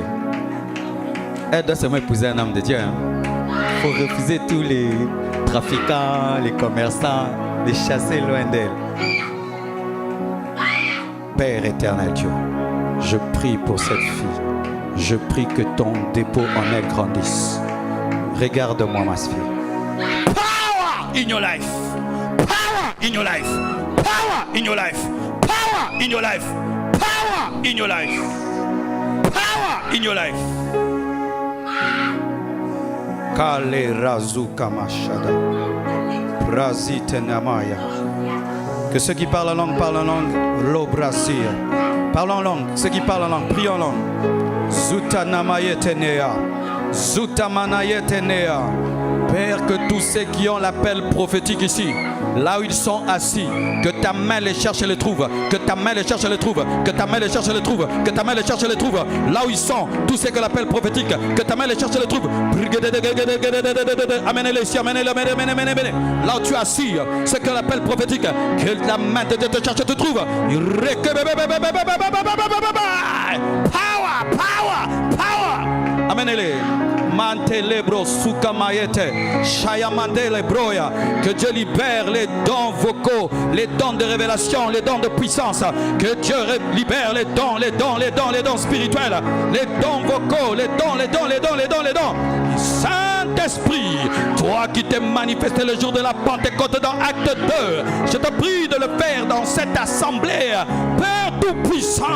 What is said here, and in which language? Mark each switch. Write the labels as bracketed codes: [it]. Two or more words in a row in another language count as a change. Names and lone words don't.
[fr] Elle doit seulement épouser un homme de Dieu. Il faut refuser tous les trafiquants, les commerçants, les chasser loin d'elle. Père éternel Dieu, je prie pour cette fille. Je prie que ton dépôt en elle grandisse. Regarde-moi ma fille. [en] Power in your life. Power in your life. Power in your life. Power in your life. Power in your life. in your life. Kale razuka mashada. Brazite namaya. [fr] Que ceux qui parlent en langue, l'obrasia. Parlons en langue, ceux qui parlent en langue, prions en langue. Zuta namayetenea. Zuta manayetenea. Père, que tous ceux qui ont l'appel prophétique ici, là où ils sont assis, que ta main les cherche et les trouve, que ta main les cherche et les trouve, que ta main les cherche et les trouve, que ta main les cherche et les trouve, là où ils sont, tous ceux qui ont l'appel prophétique, que ta main les cherche et les trouve. Amenez-les ici, amenez-les, amenez-les. Là où tu es assis, ceux qui ont l'appel prophétique, que la main de Dieu te cherche et te trouve. [en] Power, power, power. [fr] Amenez-les. Mantelebro sukamayete shayamandele broya. Que Dieu libère les dons vocaux, les dons de révélation, les dons de puissance. Que Dieu libère les dons spirituels, les dons vocaux, les dons. Saint-Esprit, toi qui t'es manifesté le jour de la Pentecôte dans Acte 2, je te prie de le faire dans cette assemblée, Père Tout-Puissant.